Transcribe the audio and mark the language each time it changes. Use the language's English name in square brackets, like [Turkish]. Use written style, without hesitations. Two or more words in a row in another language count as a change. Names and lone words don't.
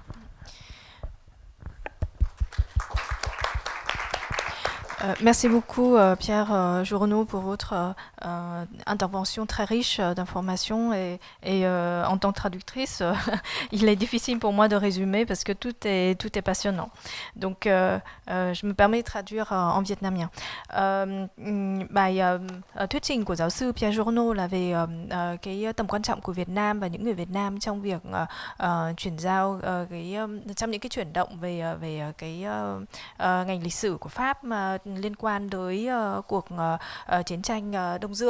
[French] Merci beaucoup Pierre Journeau pour votre intervention très riche d'informations et en tant que traductrice, il est difficile pour moi de résumer parce que tout est passionnant. Donc je me permets de traduire en vietnamien. [Vietnamese] Bài thuyết trình của giáo sư Pierre Journeau là về cái tầm quan trọng của Việt Nam và những người Việt Nam trong việc chuyển giao trong những cái chuyển động về cái ngành lịch sử của Pháp liên quan tới cuộc chiến tranh Đông Dương.